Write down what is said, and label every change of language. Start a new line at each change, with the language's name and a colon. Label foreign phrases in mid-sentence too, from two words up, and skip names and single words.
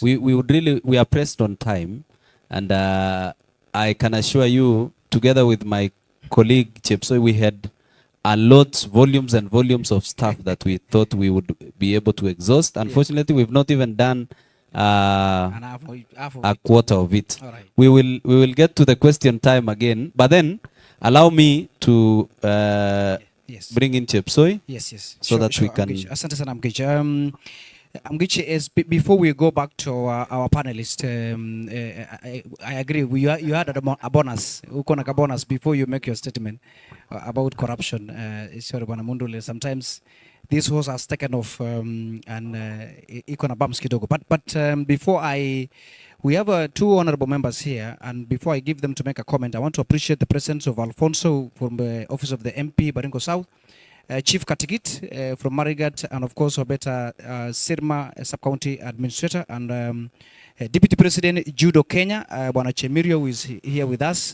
English: We are pressed on time, and I can assure you, together with my colleague Chepsoi, we had volumes and volumes of stuff that we thought we would be able to exhaust. Unfortunately, we've not even done And half of a it. quarter of it. All right. We will get to the question time again, but then allow me to Yes. bring in Chepsoi. Yes. So that we can.
Swahili: Amkich. Asante sana Amkich.
English: Amkich, is before we go back to our panelist, I agree. You had a bonus.
Swahili: Uko na ka
English: bonus before you make your statement about corruption. Sorry, Bwana Mundule. Sometimes this horse has taken off and
Swahili: iko na bumps kidogo.
English: But before we have two honorable members here, and before I give them to make a comment, I want to appreciate the presence of Alfonso from the Office of the MP, Baringo South, Chief Katigit from Marigat, and of course Obeta Sirma, Sub-County Administrator, and Deputy President Judo Kenya, Bwana Chemirio, who is here with us.